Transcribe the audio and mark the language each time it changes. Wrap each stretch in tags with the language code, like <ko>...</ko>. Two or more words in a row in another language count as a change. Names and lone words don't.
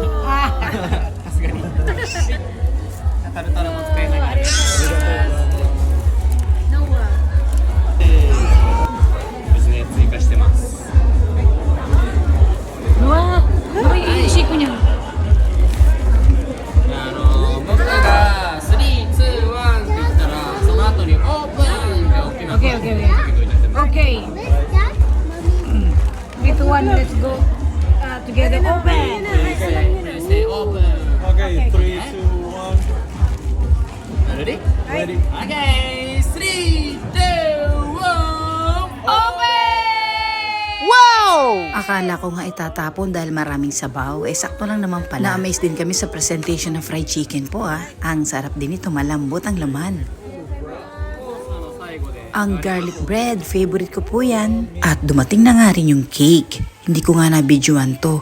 <ja>さすがに。タルタルも使えないから。ですね、追加してます。</ja> <tl>Wah, apa yung shake mo niya?</tl> <ja>僕が3、2、1って言ったら、その後にオープンで大きな</ja> <en>Okay. With one, let's go together. Open. Say open. Okay, 3, 2, 1. Ready? Ready? Okay, 3, 2, 1, open! Wow!</en> <tl>Akala ko nga itatapon dahil maraming sabaw. Sakto lang naman pala. Na-amaze din kami sa presentation ng</tl> <en>fried chicken</en> <tl>po Ang sarap din ito, malambot ang laman. Ang garlic bread, favorite ko po yan. At dumating na nga rin yung cake. Hindi ko nga na-videoan to.</tl>